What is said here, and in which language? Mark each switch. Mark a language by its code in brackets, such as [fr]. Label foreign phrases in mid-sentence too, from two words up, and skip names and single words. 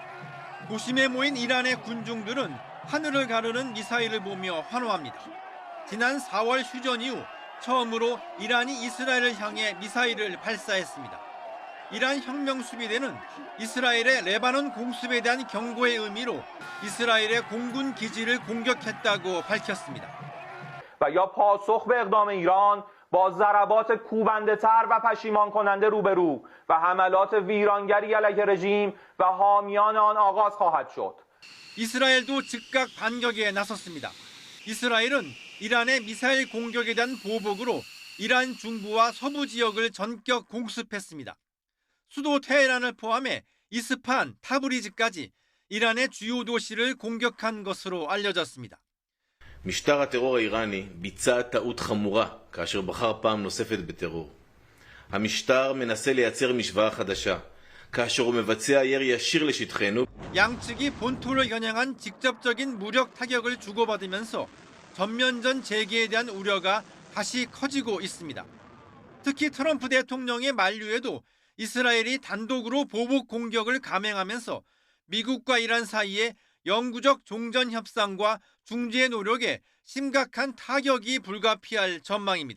[ko] 도심에 모인 이란의 군중들은 하늘을 가르는 미사일을 보며 환호합니다. 지난 4월 휴전 이후 처음으로 이란이 이스라엘을 향해 미사일을 발사했습니다. 이란 혁명수비대는 이스라엘의 레바논 공습에 대한 경고의 의미로 이스라엘의 공군 기지를 공격했다고 밝혔습니다. [fa] و یا پاسخ به اقدام ایران با ضربات کوبنده‌تر و پشیمان کننده روبرو و حملات ویرانگری علیه رژیم و حامیان آن آغاز خواهد شد. [ko] 이스라엘도 즉각 반격에 나섰습니다. 이스라엘은 이란의 미사일 공격에 대한 보복으로 이란 중부와 서부 지역을 전격 공습했습니다. 수도 테헤란을 포함해 이스판, 타브리즈까지 이란의 주요 도시를 공격한 것으로 알려졌습니다. [he] משטר הטרור האיראני ביצע טעות חמורה כאשר בחר פעם נוספת בטרור. המשטר מנסה לייצר משוואה חדשה כאשר הוא מבצע ירי ישיר לשטחנו. [ko] 양측이 본토를 겨냥한 직접적인 무력 타격을 주고받으면서 전면전 재개에 대한 우려가 다시 커지고 있습니다. 특히 트럼프 대통령의 만류에도 이스라엘이 단독으로 보복 공격을 감행하면서 미국과 이란 사이에 영구적 종전 협상과 중재 노력에 심각한 타격이 불가피할 전망입니다.